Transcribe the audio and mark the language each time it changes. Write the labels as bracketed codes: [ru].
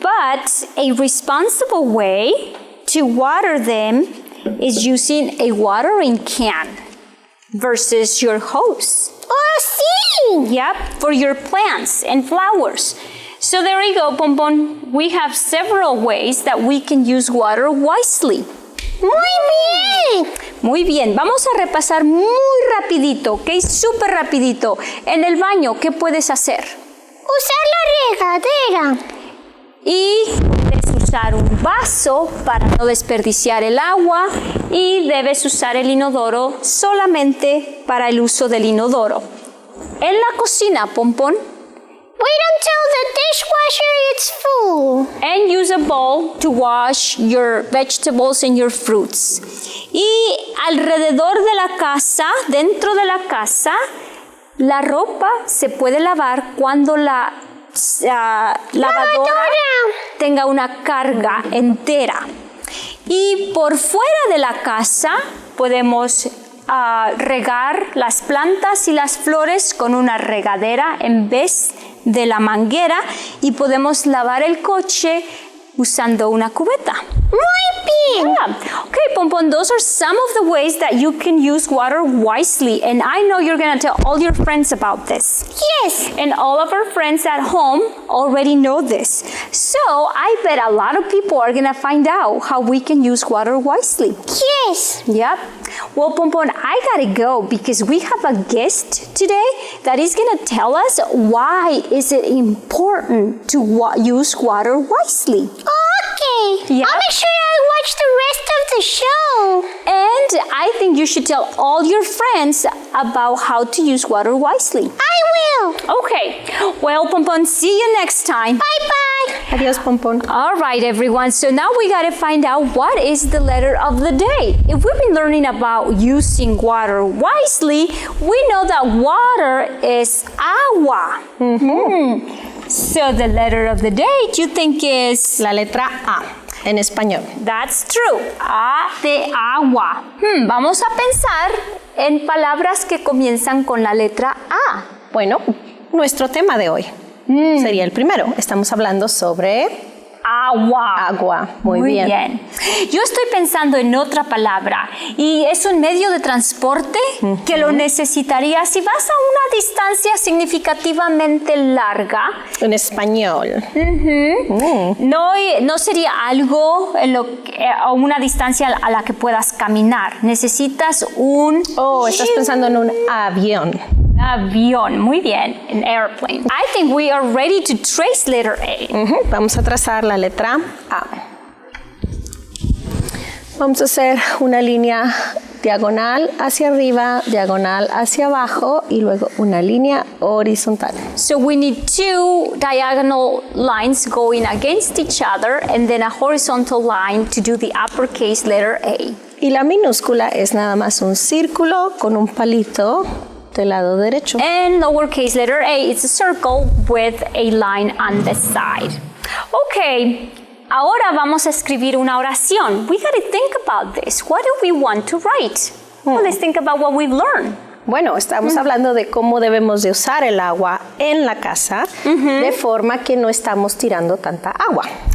[en] But a responsible way to water them is using a watering can versus your hose. [es] Oh, sí. [en] Yep, for your plants and flowers. So there you go, Pompon. We have several ways that we can use water wisely. [es] Muy bien. Muy bien, vamos a repasar muy rapidito, ¿ok? Súper rapidito. En el baño, ¿qué puedes hacer? Usar la regadera. Y debes usar un vaso para no desperdiciar el agua y debes usar el inodoro solamente para el uso del inodoro. En la cocina, Pompón, [en] Wait until the dishwasher is full. bowl to wash your vegetables and your fruits. [es] Y alrededor de la casa, dentro de la casa, la ropa se puede lavar cuando la lavadora tenga una carga entera. Y por fuera de la casa podemos regar las plantas y las flores con una regadera en vez de la manguera y podemos lavar el coche usando una cubeta. Muy bien. [en] Yeah. Okay, Pompon, those are some of the ways that you can use water wisely. And I know you're going to tell all your friends about this. Yes. And all of our friends at home already know this. So I bet a lot of people are going to find out how we can use water wisely. Yes. Yep. Well, Pompon, I gotta go because we have a guest today that is gonna tell us why is it important to use water wisely. Okay. Yep. I'll make sure I watch the rest of the show. And I think you should tell all your friends about how to use water wisely. I will. Okay. Well, Pompon, see you next time. Bye-bye. [es] Adiós, Pompón. [en] All right, everyone. So now we got to find out what is the letter of the day. If we've been learning about using water wisely, we know that water is agua. So the letter of the day, you think is? [es] La letra A, en español. [en] That's true. [es] A de agua. Vamos a pensar en palabras que comienzan con la letra A. Bueno, nuestro tema de hoy sería el primero. Estamos hablando sobre Agua. agua. Muy bien. Yo estoy pensando en otra palabra y es un medio de transporte que lo necesitaría si vas a una distancia significativamente larga. En español. No sería algo a una distancia a la que puedas caminar. Necesitas un... Oh, estás pensando en un avión. Avión, muy bien, [en] an airplane. I think we are ready to trace letter A. [es] Vamos a trazar la letra A. Vamos a hacer una línea diagonal hacia arriba, diagonal hacia abajo y luego una línea horizontal. [en] So we need two diagonal lines going against each other and then a horizontal line to do the uppercase letter A. [es] Y la minúscula es nada más un círculo con un palito del lado derecho. [en] And lowercase letter A is a circle with a line on the side. [es] Okay, ahora vamos a escribir una oración. [en] We got to think about this. What do we want to write? Well, let's think about what we've learned. [es] Bueno, estamos hablando de cómo debemos de usar el agua en la casa de forma que no estamos tirando tanta agua.